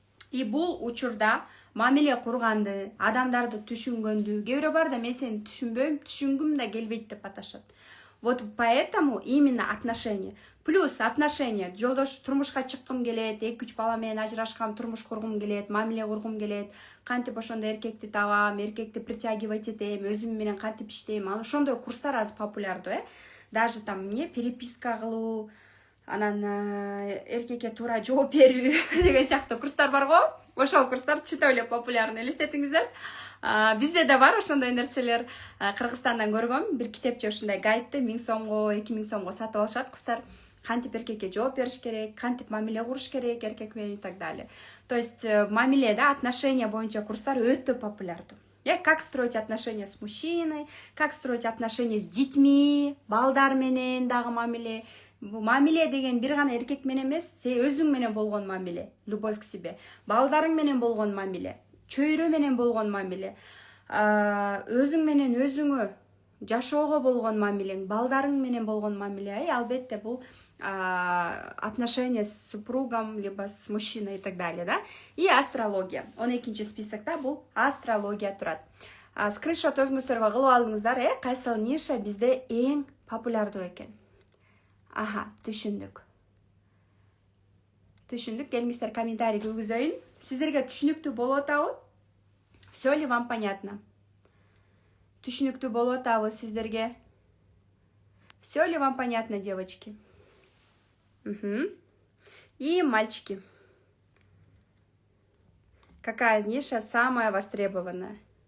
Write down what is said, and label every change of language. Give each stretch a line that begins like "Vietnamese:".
Russian: И
Kyrgyz: бул учурда мамиле курганды, адамдарды түшүнгөндү, кээ бирөө бар да мен сени түшүнбөйм, түшүнгүм да келбейт деп аташат.
Russian: Вот поэтому именно отношения. Плюс отношения.
Kyrgyz: Жолдош турмушка чыккым келет, 2-3 бала менен ажырашкам, турмуш кургум келет, мамиле кургум келет. Кантип ошондо эркекти табам, эркекти
Russian: притягивать
Kyrgyz: этем, өзүм менен кантип иштейм. Анан ошондой курстар азыр популярдуу,
Russian: Даже там переписка
Kyrgyz: кылуу, анан эркекке туура жооп берүү деген сыяктуу курстар бар го. Ошол курстар чыта эле
Russian: популярный.
Kyrgyz: Элестетиңиздер. Бизде да бар ошондой нерселер. Кыргызстандан көргөм, бир китепче ушундай гайдты 1000 сомго, 2000 сомго сатып алышат кыздар. Кантип эркекке жооп бериш керек, кантип мамиле куруш керек эркек менен и так далее.
Russian: То есть
Kyrgyz: мамиле, да,
Russian: отношения
Kyrgyz: боюнча курстар өтө популярдуу.
Russian: Как строить отношения с мужчиной, как строить отношения с детьми,
Kyrgyz: балдар менен дагы мамиле, Мамиле деген бир гана эркек менен эмес, сен өзүң менен болгон мамиле,
Russian: любовь к себе.
Kyrgyz: Балдарың менен болгон мамиле, чөйрө менен болгон мамиле, өзүң менен өзүңө жашоого болгон мамилең, балдарың менен болгон мамиле. Албетте бул
Russian: отношения с супругом, либо с мужчиной и так далее, да? И астрология.
Kyrgyz: 12-нчи списокта бул астрология турат. Скриншот өзүңүздөргө кылып алдыңыздар, кайсыл ниша бизде эң популярдуу экен. Аха, түшүндүк. Келиңиздер комментарий кылгызайын. Сиздерге түшүнүктүү болуп атабы?
Russian: Все ли вам понятно?
Kyrgyz: Түшүнүктүү болуп атабы сиздерге?
Russian: Все ли вам понятно, девочки? И мальчики. Какая ниша самая востребованная?